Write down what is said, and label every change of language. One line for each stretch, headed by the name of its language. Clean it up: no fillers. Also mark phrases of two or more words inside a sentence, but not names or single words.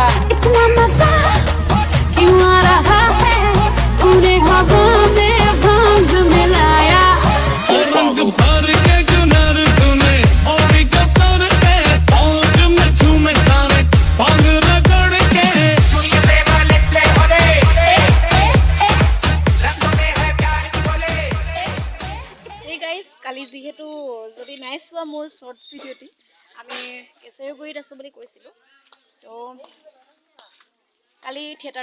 Hindi: इतना मजा क्यों आ रहा है पूरे हवा में भांग मिलाया रंग भर के चुनर तूने और कसर पे और मैं झूमे सारे भांग रगड़ के
English: Hey guys,
Assamese: কালি যেহেতু যদি নাই চোৱা মোৰ শৰ্টছ ভিডিঅ'টি আমি কেশৰীগুৰিত আছোঁ বুলি কৈছিলোঁ তো কালি থিয়েটাৰ